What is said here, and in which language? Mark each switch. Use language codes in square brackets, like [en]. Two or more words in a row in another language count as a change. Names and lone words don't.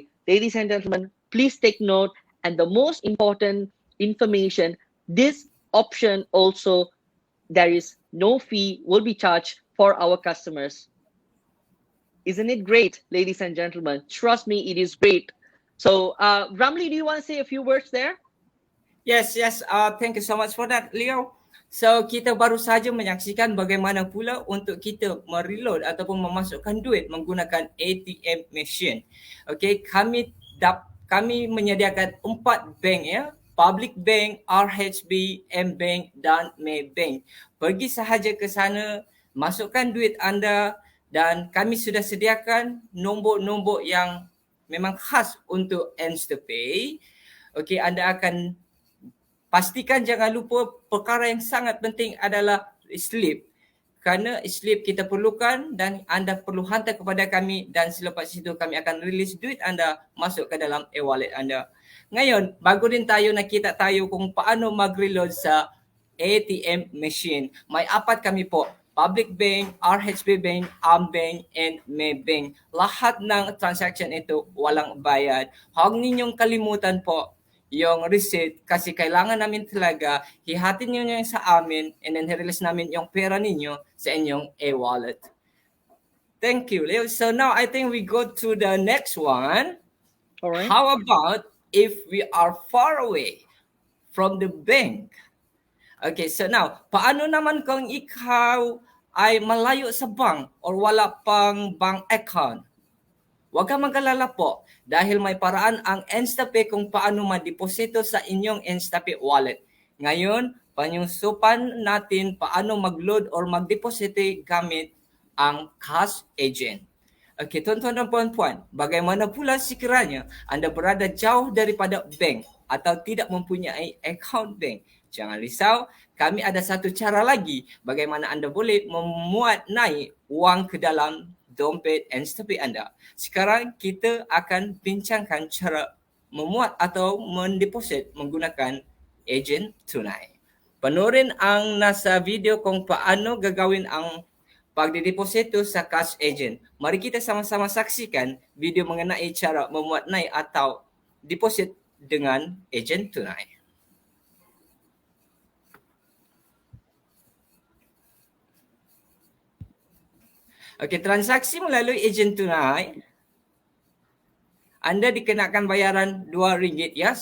[en] Ladies and gentlemen, please take note. And the most important information, this option also, there is no fee will be charged for our customers. Isn't it great, ladies and gentlemen? Trust me, it is great. So, Ramli, do you want to say a few words there? Yes. Thank you so much for that, Leo. So, [ms] kita baru saja menyaksikan bagaimana pula untuk kita mereload ataupun memasukkan duit menggunakan [en] ATM machine. [ms] Okay, kami menyediakan 4 bank ya, Public Bank, RHB, M-Bank dan Maybank. Pergi sahaja ke sana, masukkan duit anda dan kami sudah sediakan nombor-nombor yang memang khas untuk Instapay. Okey, anda akan pastikan jangan lupa perkara yang sangat penting adalah slip. Kerana slip kita perlukan dan anda perlu hantar kepada kami dan selepas itu kami akan release duit anda masuk ke dalam e-wallet anda. [tl] Ngayon, bago din tayo nakita tayo kung paano mag-reload sa [en] ATM machine. [tl] May 4 kami po. Public Bank, RHB Bank, Bank, and Maybank. Lahat ng transaction ito walang bayad. Huwag ninyong kalimutan po yung receipt kasi kailangan namin talaga hihatin nyo yan sa amin [en] and then release [tl] namin yung pera ninyo sa inyong e-wallet. [en] Thank you, Leo. So now I think we go to the next one. All right. How about if we are far away from the bank? Okay, so now, [tl] paano naman kung ikaw ay malayo sa bank or wala pang [en] bank account? [tl] Huwag kang mag-alala po dahil may paraan ang Instapay kung paano ma-deposito sa inyong Instapay wallet. Ngayon, panyusupan natin paano mag-load or mag-deposito gamit ang [en] cash agent. [ms] Okay, tuan-tuan dan puan-puan, bagaimana pula sekiranya anda berada jauh daripada bank atau tidak mempunyai account bank? Jangan risau, kami ada satu cara lagi bagaimana anda boleh memuat naik wang ke dalam dompet Instapay anda. Sekarang kita akan bincangkan cara memuat atau mendeposit menggunakan ejen tunai. [tl] Panoorin ang nasa video kung paano gagawin ang pagdideposito sa [en] cash agent. [ms] Mari kita sama-sama saksikan video mengenai cara memuat naik atau deposit dengan ejen tunai. Okey, transaksi melalui ejen tunai, anda dikenakan bayaran RM2 ya.